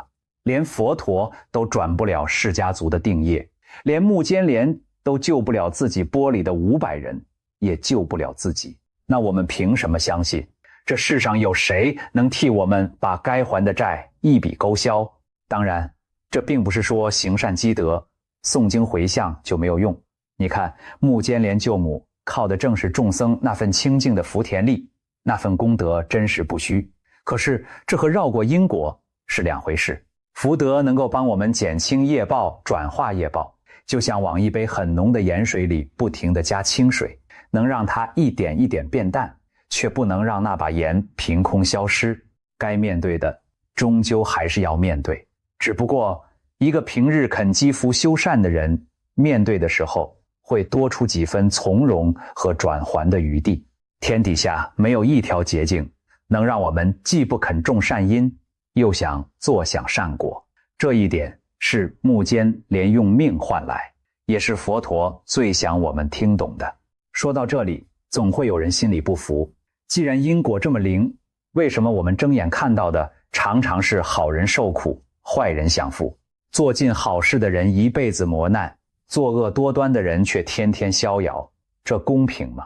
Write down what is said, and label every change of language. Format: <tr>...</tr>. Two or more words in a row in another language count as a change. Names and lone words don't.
<zh>連佛陀都轉不了釋迦族的定業，連目犍連都救不了自己钵裡的500人，也救不了自己。那我們憑什麼相信， 這世上有誰能替我們把該還的債一筆勾銷？當然，這並不是說行善積德、诵經回向就沒有用。你看，目犍連救母靠的正是眾僧那份清淨的福田力，那份功德真實不虛。可是這和繞過因果是兩回事。福德能夠幫我們減輕業報、轉化業報，就像往一杯很濃的鹽水裡不停地加清水，能讓它一點一點變淡，卻不能讓那把鹽憑空消失。該面對的終究還是要面對，只不過一個平日肯積福修善的人，面對的時候會多出幾分從容和轉還的餘地。天底下沒有一條捷徑能讓我們既不肯種善因，又想坐享善果。這一點是目犍連用命換來，也是佛陀最想我們聽懂的。說到這裡，總會有人心裡不服，既然因果這麼靈，為什麼我們睜眼看到的常常是好人受苦，壞人享福？做盡好事的人一輩子磨難，作惡多端的人卻天天逍遙，這公平嗎？</zh>